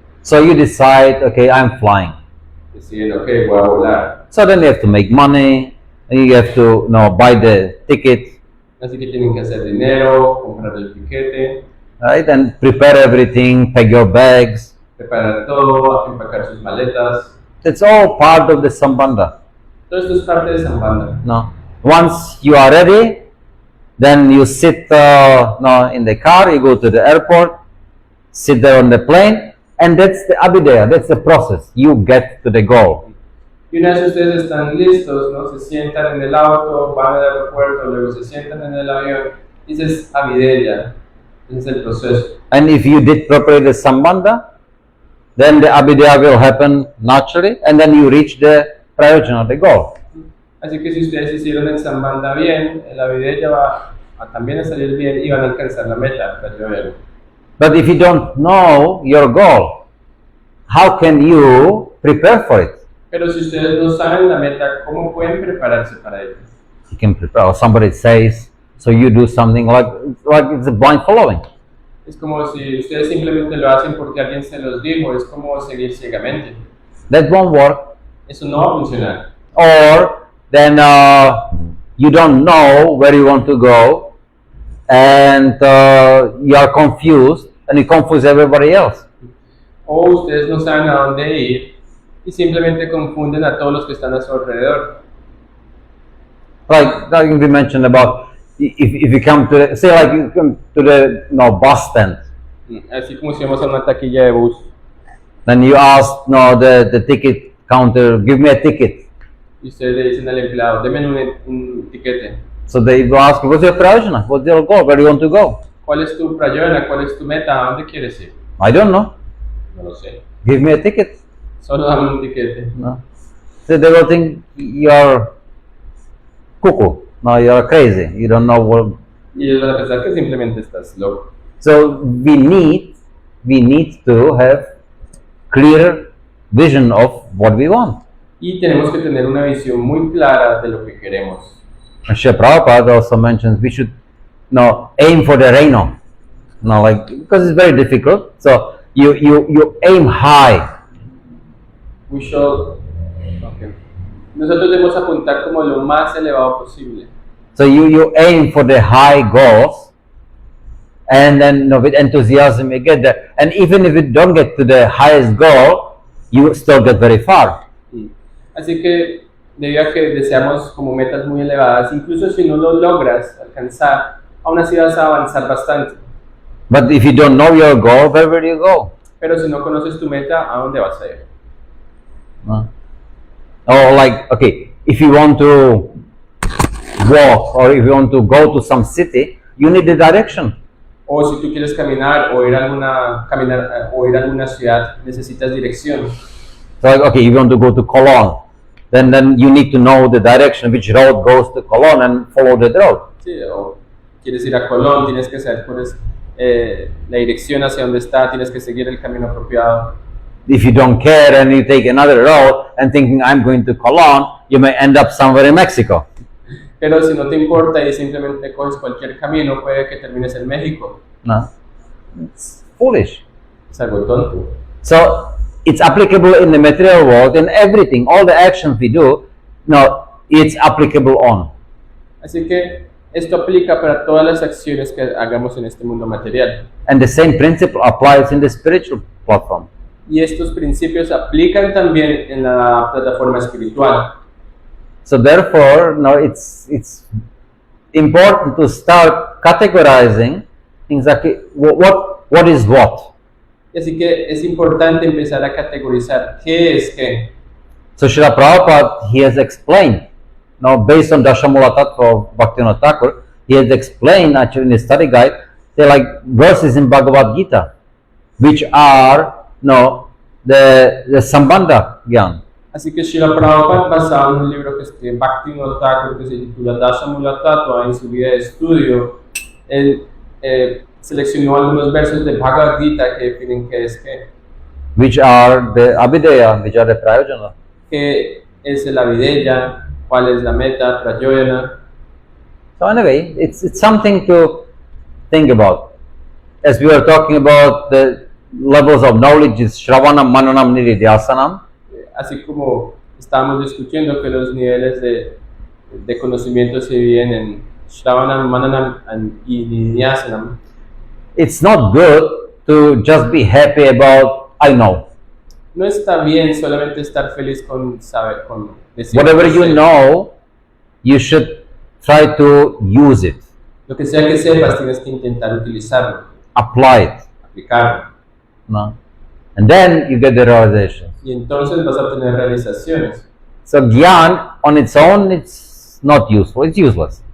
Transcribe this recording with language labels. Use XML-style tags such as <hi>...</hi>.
<en>So you decide, okay, I'm flying.</en> <es>Deciden, ok, voy a volar.</es> <en>So then you have to make money, and you have to buy the ticket,</en> <es>Así que tienen que hacer dinero, comprar el tiquete,</es> <en>right, and prepare everything, pack your bags.</en> <es>preparar todo, empacar sus maletas.</es> <en>It's all part of the Sambandha.</en> <es>Todo esto es parte de Sambandha.</es> <en>No. Once you are ready, then you sit in the car, you go to the airport, sit there on the plane, and that's the abhidaya, that's the process. You get to the goal.</en> <es>Y una vez ustedes están listos, ¿no? Se sientan en el auto, van al aeropuerto, luego se sientan en el avión. Y ese es Avideya, ese es el proceso.</es> <en>And if you did properly the Sambandha, then the abhidaya will happen naturally, and then you reach the prayojana, the goal.</en> <es>Así que si ustedes hicieron el Sambandha bien, el Avideya va a también salir bien y van a alcanzar la meta.</es> <en>But if you don't know your goal, how can you prepare for it?</en> <es>Pero si ustedes no saben la meta, ¿cómo pueden prepararse para ello?</es> <en>You can prepare, or somebody says, so you do something like it's a blind following.</en> <es>Es como si ustedes simplemente lo hacen porque alguien se los dijo, es como seguir ciegamente.</es> <en>That won't work.</en> <es>Eso no va a funcionar.</es> <en>Or then you don't know where you want to go, and you are confused, and you confuse everybody else.</en> <es>O ustedes no saben a dónde ir y simplemente confunden a todos los que están a su alrededor.</es> <en>Like we mentioned about if you come to the, say like you come to the bus stand,</en> <es>Así como si vamos a una taquilla de bus.</es> <en>then you ask the ticket counter, give me a ticket.</en> <es>Y ustedes le dicen al empleado, deme un tiquete.</es> <en>So they will ask, what's your prayojana? What's your goal? Where do you want to go?</en> <es>¿Cuál es tu prayona? ¿Cuál es tu meta? ¿A dónde quieres ir?</es> <en>I don't know.</en> <es>No lo sé.</es> <en>Give me a ticket.</en> <es>Solo dame un tiquete.</es> <en>No. So they will think you're cuckoo. No, you're crazy. You don't know</en> <es>Y ellos van a pensar que simplemente estás loco.</es> <en>So we need to have clear vision of what we want.</en> <es>Y tenemos que tener una visión muy clara de lo que queremos.</es> <en>And Srila Prabhupada also mentions we should aim for the reino. Because it's very difficult. So you aim high. We should, okay.</en> <es>Nosotros debemos apuntar como lo más elevado posible.</es> <en>So you aim for the high goals, and then with enthusiasm you get there. And even if you don't get to the highest goal, you still get very far.</en> <es>Así que debido a que deseamos como metas muy elevadas, incluso si no lo logras alcanzar, aún así vas a avanzar bastante.</es> <en>But if you don't know your goal, where will you go?</en> <es>Pero si no conoces tu meta, ¿a dónde vas a ir?</es> <en>If you want to walk or if you want to go to some city, you need the direction.</en> <es>O si tú quieres caminar o ir a alguna ciudad, necesitas dirección.</es> <en>So if you want to go to Cologne, then you need to know the direction, which road goes to Cologne, and follow that road.</en> <es>Sí, o quieres ir a Colón, tienes que saber cuál es la dirección hacia dónde está, tienes que seguir el camino apropiado.</es> <en>If you don't care and you take another road and thinking I'm going to Cologne, you may end up somewhere in Mexico.</en> <es>Pero si no te importa y simplemente coges cualquier camino, puede que termines en México.</es> <en>No, it's foolish.</en> <es>Es algo tonto.</es> <en>So it's applicable in the material world, in everything, all the actions we do. No, it's applicable on.</en> <es>Así que esto aplica para todas las acciones que hagamos en este mundo material.</es> <en>And the same principle applies in the spiritual platform.</en> <es>Y estos principios aplican también en la plataforma espiritual.</es> <en>So therefore, it's important to start categorizing things like what is what.</en> <es>Así que es importante empezar a categorizar qué es qué.</es> <en>So Srila Prabhupada, he has explained, based on Dashamula Tattva of Bhaktivinoda Thakur, he has explained actually in his study guide, they're like verses in Bhagavad Gita, which are the Sambandha Gyan.</en> <es>Así que Srila Prabhupada, basado en un libro que escribe Bhaktivinoda Thakur que se titula Dashamula Tattva, en su guía de estudio, él seleccionó algunos versos de Bhagavad Gita que definen qué es qué.</es> <en>Which are the Abhideya, which are the Prayojana.</en> <es>¿Qué es el Abhideya? ¿Cuál es la meta? Prayojana.</es> <en>So anyway, it's something to think about. As we were talking about the levels of knowledge is Shravanam, Mananam, Nididhyasanam.</en> <es>Así como estábamos discutiendo que los niveles de conocimiento se dividen en Shravanam, Mananam y Nididhyasanam.</es> <en>It's not good to just be happy about I know.</en> <es>No está bien solamente estar feliz con saber, con decir.</es> <en>Whatever you know, you should try to use it.</en> <es>Lo que sea que sepas, tienes que intentar utilizarlo.</es> <en>Apply it.</en> <es>Aplicarlo.</es> <en>No? And then you get the realization.</en> <es>Y entonces vas a tener realizaciones.</es> <en>So Gyan on its own, it's not useful, it's useless.</en>